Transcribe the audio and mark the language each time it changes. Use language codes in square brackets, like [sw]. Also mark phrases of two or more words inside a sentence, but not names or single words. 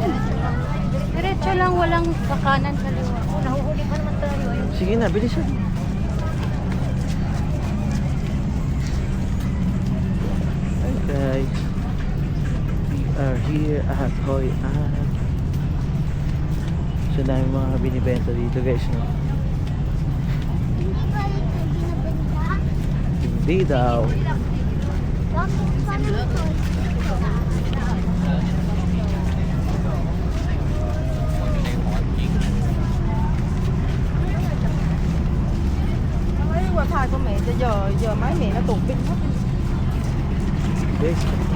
[tl] Diretso lang, walang kakanan kaliwa. Oh, nahuhuli pa naman tayo. Ayun. Sige na, bilisan. [en] Hi guys. We are here at Hoi An. [tl] So dami mga binibenta dito guys no? Hindi daw. [vi] Mấy wifi của mẹ cho giờ máy mẹ nó tụt pin hết. [en] Guys.